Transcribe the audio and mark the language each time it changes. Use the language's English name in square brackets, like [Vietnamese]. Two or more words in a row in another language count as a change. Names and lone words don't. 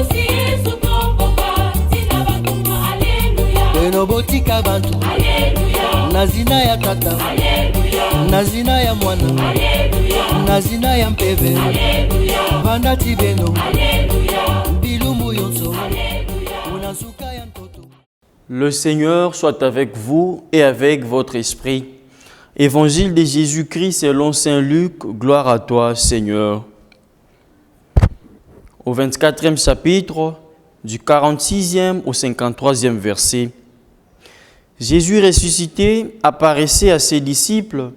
[Kongo] Beno botika bantu nazina ya tata, nazina ya mwana, nazina ya mpeve, bandati beno bilumu yonso unazuka ya ntoto. [French] Le Seigneur soit avec vous et avec votre esprit. Évangile de Jésus-Christ selon Saint Luc, gloire à toi Seigneur. Au 24e chapitre, du 46e au 53e verset, Jésus ressuscité apparaissait à ses disciples,